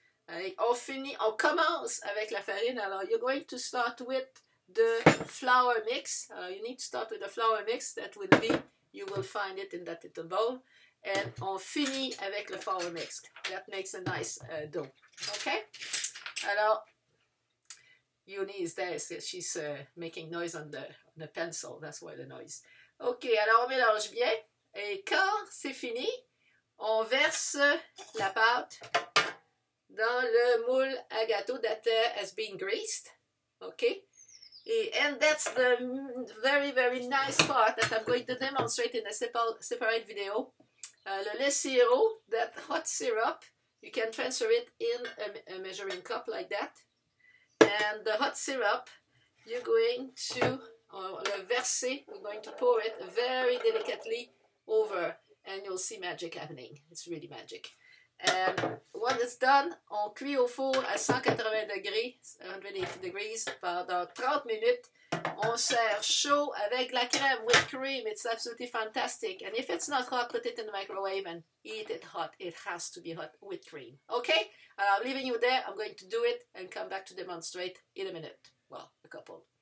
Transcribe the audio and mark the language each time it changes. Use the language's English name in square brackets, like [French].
[French] On commence avec la farine. [English] Alors, you're going to start with the flour mix. You need to start with the flour mix. That will be, you will find it in that little bowl. And [French] on finit avec le flour mix. [English] That makes a nice dough. OK? Alors, Eunice there, she's making noise on the pencil. That's why the noise. [French] OK, alors on mélange bien. Et quand c'est fini, on verse la pâte dans le moule à gâteau [English] that has been greased. OK? And that's the very, very nice part that I'm going to demonstrate in a separate video. [French] Le lait sirop, [English] that hot syrup, you can transfer it in a measuring cup like that. And the hot syrup, you're going to [French] le verser, [English] we're going to pour it very delicately over, and you'll see magic happening. It's really magic. And when it's done, [French] on cuit au four à 180 degrés, [English] 180 degrees, [French] pendant 30 minutes. On sert chaud avec la crème, [English] with cream. It's absolutely fantastic. And if it's not hot, put it in the microwave and eat it hot. It has to be hot with cream. Okay? I'm leaving you there. I'm going to do it and come back to demonstrate in a minute. Well, a couple.